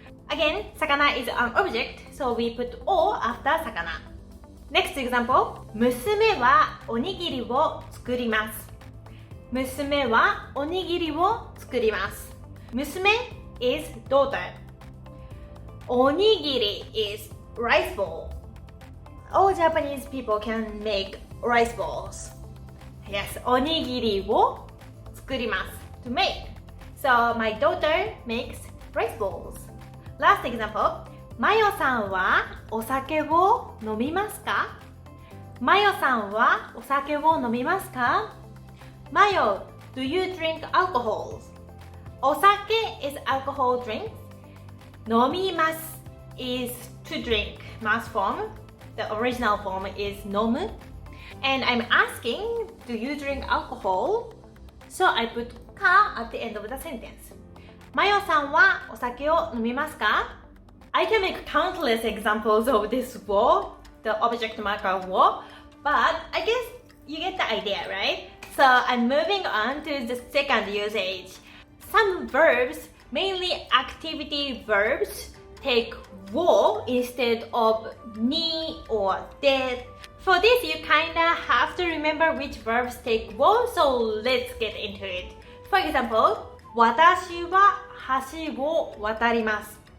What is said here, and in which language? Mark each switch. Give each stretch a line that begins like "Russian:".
English: Again, 魚 is an object, so we put o after 魚。 Next example.
Japanese: 娘はおにぎりを作ります。娘はおにぎりを作ります。
English: 娘 is daughter. おにぎり is rice ball. All Japanese people can make rice balls. Yes,
Japanese: おにぎりを作ります。
English: To make. So my daughter makes rice balls. Last example.
Japanese: マヨさんはお酒を飲みますか？マヨさんはお酒を飲みますか？
English: マヨ、do you drink alcohol? お酒 is alcohol drink. 飲みます is to drink. Mass form. The original form is 飲む. And I'm asking, do you drink alcohol? So I put か at the end of the sentence.
Japanese: マヨさんはお酒を飲みますか？
English: I can make countless examples of this を the object marker を but I guess you get the idea, right? So I'm moving on to the second usage. Some verbs, mainly activity verbs, take を instead of に or で. For this, you kinda have to remember which verbs take を, so let's get into it. For example,
Japanese: 私は橋を渡ります。